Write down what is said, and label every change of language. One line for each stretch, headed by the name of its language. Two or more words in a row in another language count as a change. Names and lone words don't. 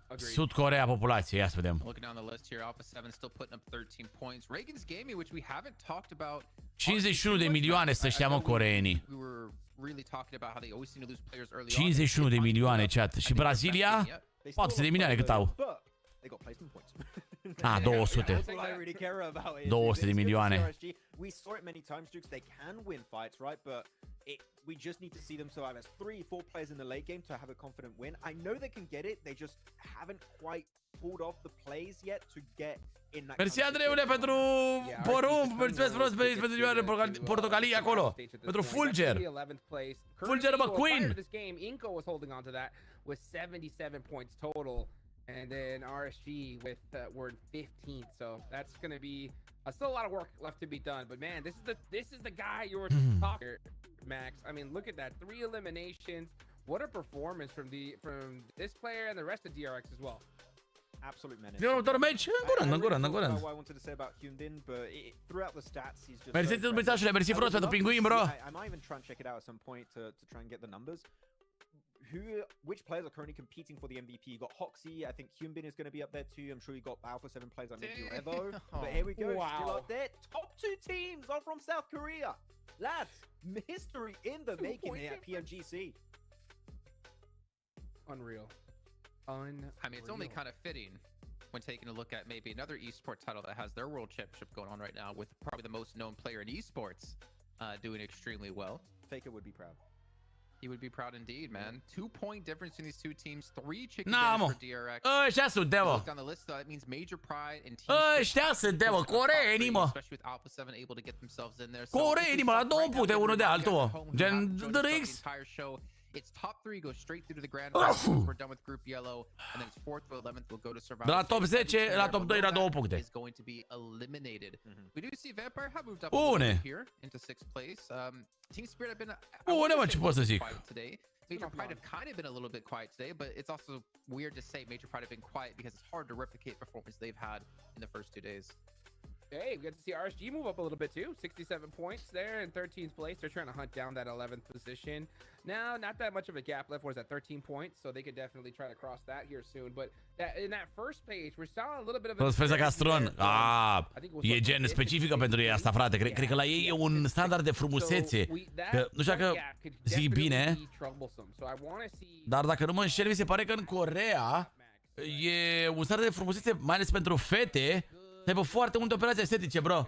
Romanian: Sud Coreea populație, ia să vedem. 51 de milioane să știa, mă, coreenii. 51 de milioane, chat. Și Brazilia? 400 de milioane cât au. 200. 200 de milioane.
English: We just need to see them survive as 3-4 players in the late game to have a confident win. I know they can get it, they just haven't quite pulled off the plays yet to get in that.
Romanian: Mersi, Andreule, pentru porumb, mulțumesc frumos pentru portocalii acolo, pentru Fulger. Fulger, bă, Queen.
English: This game, Inco was holding on to that with 77 points total. And then RSG with we're in 15th, so that's going to be still a lot of work left to be done. But man, this is the guy you were talking, Max. I mean, look at that, 3 eliminations. What a performance from this player and the rest of DRX as well. Absolute menace.
Romanian: Eu următorul meci, în curând. Mersi frumos pentru pinguin, bro.
English: I might even try and check it out at some point to try and get the numbers. Which players are currently competing for the MVP? You got Hoxie, I think Hyunbin is going to be up there too. I'm sure you got Alpha7 players like maybe Revo. But here we go, still up there. Top 2 teams are from South Korea. Lads, history in the making here at PMGC. Unreal. I mean, it's only kind of fitting when taking a look at maybe another esports title that has their world championship going on right now with probably the most known player in esports doing extremely well. Faker would be proud. He would be proud indeed, man. 2-point difference in these two teams. 3 chicken
Romanian: Na,
English: dinners
Romanian: mă.
English: for DRX.
Romanian: Ăștia sunt, de, mă.
English: Look on the list, that means major pride and team
Romanian: Ăștia sunt, de, mă. Coreenii, mă.
English: especially with Alpha7 able to get themselves in there.
Romanian: Coreenii, mă, la 2 puncte unul de altul, mă. Gen DRX.
English: It's top 3 goes straight through to the grand finals. We're done with group yellow, and then it's 4th to 11th will go to survival.
Romanian: De la top 10 la top 2 la 2 puncte.
English: Is going to be eliminated. We do see Vampire have moved up
Romanian: Bune.
English: here into 6th place. Team Spirit have been
Romanian: Bune, mă, ce pot să zic.
English: today. Major Pride have kind of been a little bit quiet today, but it's also weird to say Major Pride have been quiet because it's hard to replicate performance they've had in the first 2 days. Hey, we get to see RSG move up a little bit too. 67 points there in 13th place. They're trying to hunt down that 11th position. Now, not that much of a gap left. Where's that 13 points? So they could definitely try to cross that here soon. But that, in that first page, we saw a little bit of a...
Romanian: Transferza Castron. E gen specifică pentru ei asta, frate. Cred că la ei e un standard de frumusețe. Că, nu știu dacă zic bine, dar dacă nu mă înșel, mi se pare că în Coreea e un standard de frumusețe, mai ales pentru fete, să aibă foarte multe operații estetice, bro.